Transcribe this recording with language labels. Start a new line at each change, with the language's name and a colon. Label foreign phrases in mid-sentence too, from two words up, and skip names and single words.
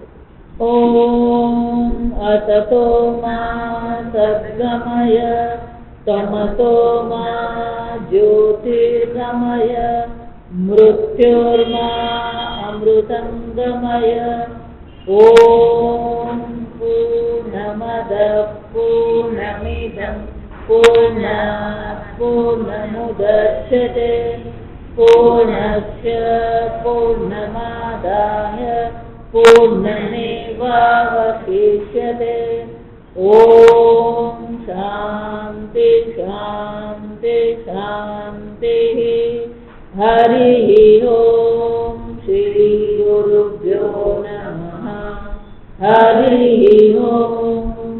Sanskrit: ઓમ અસતો મા સદ્ગમય તમસો મા જ્યોતિર્ગમય મૃત્યોર્મા અમૃતંગમય. ઓમ પૂર્ણમદ પૂર્ણમિદં पूर्णात् पूर्णमुदच्यते पूर्णस्य पूर्णमादाय पूर्णमेवावशिष्यते ॐ शान्ति शान्ति शान्तिः हरिः ॐ श्रीगुरुभ्यो नमः हरिः ॐ